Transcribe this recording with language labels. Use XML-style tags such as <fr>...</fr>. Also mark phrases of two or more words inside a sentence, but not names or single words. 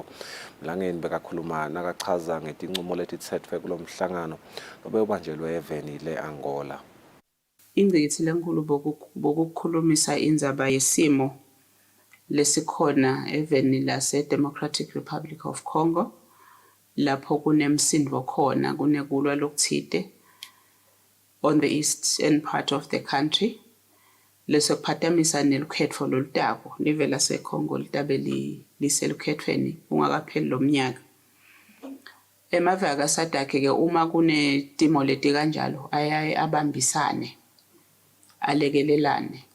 <ss>Mlangeni bekakhuluma nakachaza ngetincumo letitsetfwe kulo mhlangano obewubanjelwe eveni le-Angola. Ingqikithi lenkulu bokukhulumisa indzaba yesimo lesikhona eveni lase-Democratic Republic of Congo, lapho kunemsindvo khona kunekulwa lokuthite</ss> <en>on the eastern part of the country,</en> <ss>lesokuphatamisa nelukhetfo lolutako live laseCongo litabe liselukhethweni kungakapheli lo mnyaka. Emave akaSADC-ke uma kunetimo leti kanjalo ayaye abambisane alekelelane.</ss>